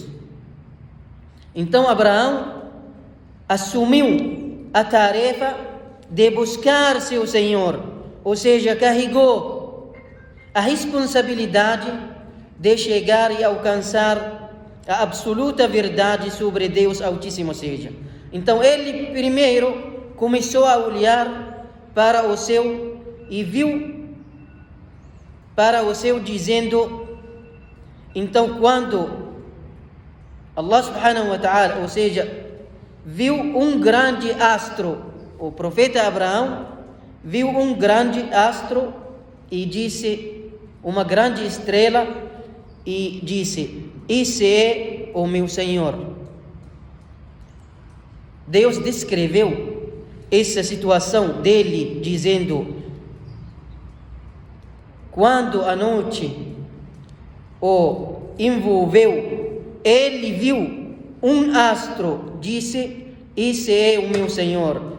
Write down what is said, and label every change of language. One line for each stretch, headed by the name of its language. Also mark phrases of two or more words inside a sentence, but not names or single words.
Portuguese: Então Abraão assumiu a tarefa de buscar seu Senhor, ou seja, carregou a responsabilidade de chegar e alcançar a absoluta verdade sobre Deus Altíssimo seja. Então ele primeiro começou a olhar para o céu e viu para o céu dizendo, então quando
Arabic: الله سبحانه وتعالى,
Portuguese: ou seja, viu um grande astro, o profeta Abraão viu um grande astro e disse, uma grande estrela, e disse, esse é o meu Senhor. Deus descreveu essa situação dele dizendo, quando a noite o envolveu, ele viu um astro, disse, esse é o meu Senhor.